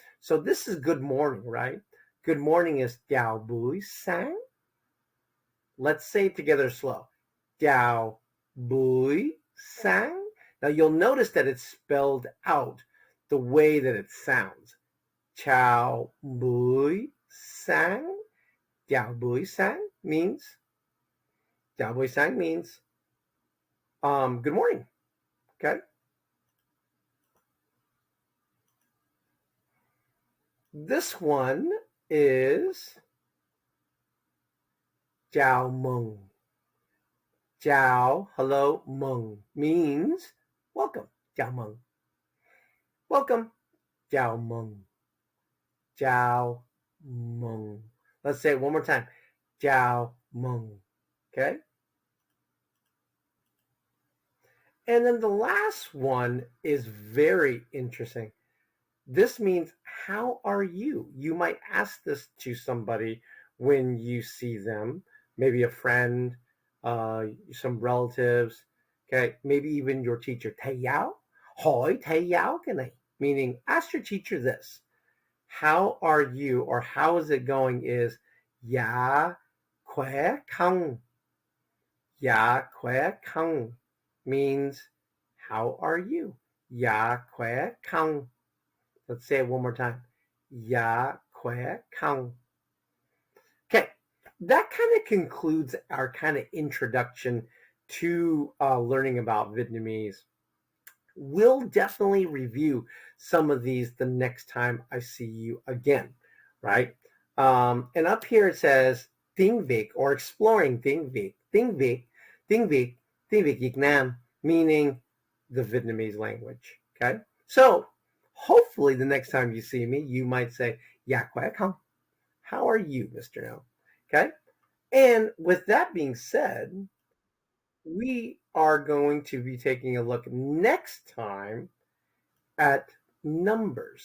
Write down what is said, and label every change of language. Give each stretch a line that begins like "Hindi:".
English: So this is good morning, right? Good morning is
Vietnamese: chào buổi sáng.
English: Let's say it together slow.
Vietnamese: Chào buổi sáng.
English: Now you'll notice that it's spelled out the way that it sounds.
Vietnamese: Chào buổi sáng. Chào buổi sáng
English: means
Vietnamese: chào buổi sáng
English: means good morning. Okay. This one is chào mừng. Chào, hello, mừng means welcome.
Vietnamese: Chào mừng.
English: Welcome. Chào mừng.
Vietnamese: Chào mừng.
English: Let's say it one more time.
Vietnamese: Chào mừng.
English: Okay? And then the last one is very interesting. This means, how are you? You might ask this to somebody when you see them, maybe a friend, some relatives, okay, maybe even your teacher.
Vietnamese: Thầy giáo, hỏi thầy giáo cái này,
English: meaning ask your teacher this. How are you or how is it going is
Vietnamese: dạ khỏe không. Dạ khỏe không
English: means how are you?
Vietnamese: Dạ khỏe không.
English: Let's say it one more time.
Vietnamese: Dạ khỏe không.
English: Okay, that kind of concludes our kind of introduction to learning about Vietnamese. We'll definitely review some of these the next time I see you again, right? And up here it says tiếng Việt or exploring
Vietnamese: tiếng Việt, tiếng Việt, tiếng Việt, tiếng Việt Việt Nam,
English: meaning the Vietnamese language, okay? So hopefully the next time you see me, you might say,
Vietnamese: dạ khỏe không?
English: How are you, Mr. No? Okay? And with that being said, we are going to be taking a look next time at numbers.